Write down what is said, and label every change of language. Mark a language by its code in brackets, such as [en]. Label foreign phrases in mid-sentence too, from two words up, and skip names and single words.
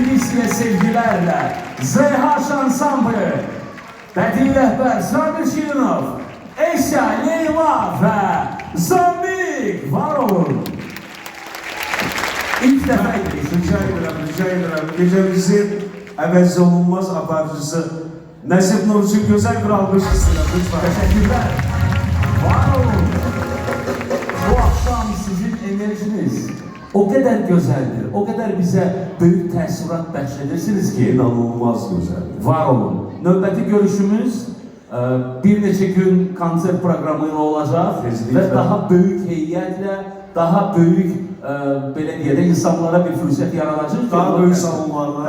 [az] Hamıya sevgilerle Zeyhaş Ansamblı, bədii rəhbər Sabir Şirinov, Eşya, Leyla və Zambik, var olun. İlk dəfə Rica edirəm. Gecəmizin əvəzli olunmaz aparıcısı Nəsib Nurcu gözəl bir alqış istəyirəm. Lütfen. [tr] Teşekkürler. Var olun. Bu akşam sizin enerjiniz o kadar güzeldir, o kadar bize büyük [az] təəssürat bəxş edirsiniz ki, İnanılmaz gözəl. var olun. Növbəti görüşümüz bir neçə gün konsert proqramı olacaq Kesinlikle. və daha böyük heyətlə, daha böyük belə deyək də insanlara bir fürsət yaradacaq. Daha böyük salonlarla.